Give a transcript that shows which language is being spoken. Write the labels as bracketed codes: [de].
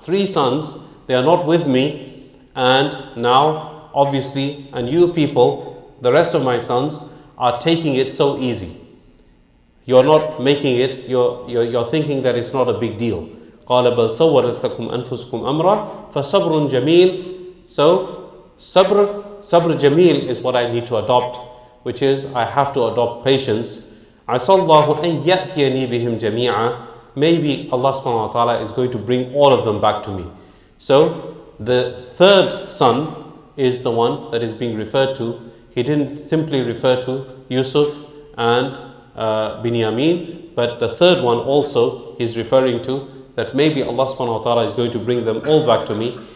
[en] 3 sons, they are not with me, and now obviously, and you people, the rest of my sons, are taking it so easy. You're not making it, you're thinking that it's not a big deal. [ar] قَالَ بَلْ سَوَّلَتْ لَكُمْ أَنفُسُكُمْ أَمْرًا فَصَبْرٌ جَمِيلٌ. [en] So sabr jameel is what I need to adopt, which is I have to adopt patience. [ar] عَسَى اللَّهُ أَن يَأْتِيَنِي بِهِمْ جَمِيعًا. [en] Maybe Allah subhanahu wa ta'ala is going to bring all of them back to me. So the 3rd son is the one that is being referred to. He didn't simply refer to Yusuf and Binyamin, but the 3rd one also he's referring to, that maybe Allah subhanahu wa ta'ala is going to bring them all back to me.